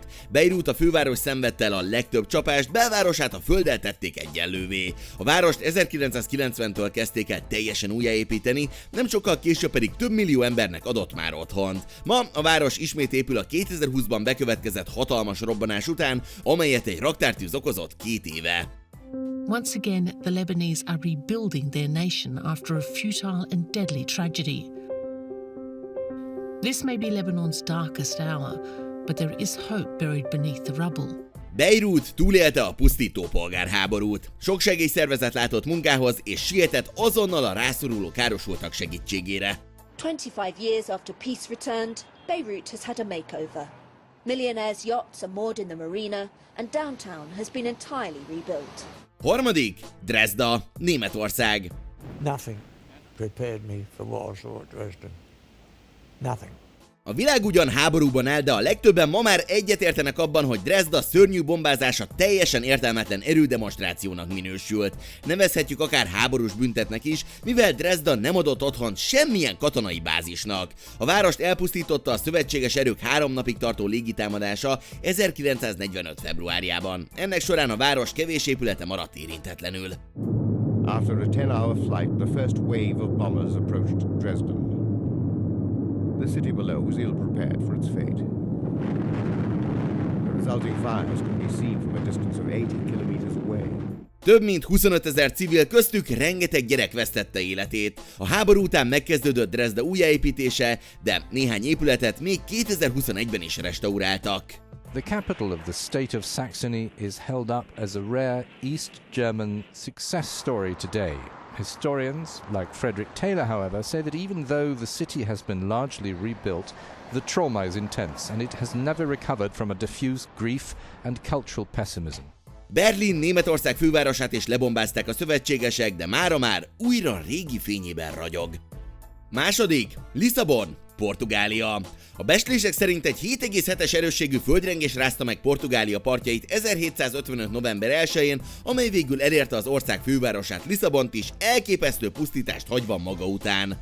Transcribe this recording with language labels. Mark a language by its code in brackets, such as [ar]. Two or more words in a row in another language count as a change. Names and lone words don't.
[hu] Beirut a főváros szenvedte el a legtöbb csapást, belvárosát a földdel tették egyenlővé. A várost 1990-től kezdték el teljesen újjáépíteni, nem sokkal később pedig több millió embernek adott már otthont. Ma a város ismét épül a 2020-ban bekövetkezett hatalmas robbanás után, amelyet egy raktártűz okozott 2 éve. [en] Once again, the Lebanese are rebuilding their nation after a futile and deadly tragedy. This may be Lebanon's darkest hour, but there is hope buried beneath the rubble. [hu] Beirut túlélte a pusztító polgárháborút. Sok segélyszervezet látott munkához, és sietett azonnal a rászoruló károsultak segítségére. [en] 25 years after peace returned, Beirut has had a makeover. Millionaires' yachts are moored in the marina, and downtown has been entirely rebuilt. [hu] 3. Dresda, Németország. [en] Nothing prepared me for what I saw at Dresden. Nothing. [hu] A világ ugyan háborúban áll, de a legtöbben ma már egyetértenek abban, hogy Dresda szörnyű bombázása teljesen értelmetlen erődemonstrációnak minősült. Nevezhetjük akár háborús büntetnek is, mivel Dresda nem adott otthont semmilyen katonai bázisnak. A várost elpusztította a szövetséges erők 3 napig tartó légitámadása 1945. februárjában. Ennek során a város kevés épülete maradt érintetlenül. [en] After a 10-hour flight, the first wave of bombers approached Dresden. The city below was ill-prepared for its fate. The resulting fires could be seen from a distance of 80 kilometers away. [hu] Több mint 25 000 civil, köztük rengeteg gyerek vesztette életét. A háború után megkezdődött Dresda újjáépítése, de néhány épületet még 2021-ben is restauráltak. [en] The capital of the state of Saxony is held up as a rare East German success story today. Historians, like Frederick Taylor, however, say that even though the city has been largely rebuilt, the trauma is intense and it has never recovered from a diffuse grief and cultural pessimism. [hu] Berlin, Németország fővárosát is lebombázták a szövetségesek, de mára már újra régi fényében ragyog. Második, Lisszabon, Portugália. A becslések szerint egy 7,7-es erősségű földrengés rázta meg Portugália partjait 1755. november 1-én, amely végül elérte az ország fővárosát, Lisszabont is, elképesztő pusztítást hagyva maga után.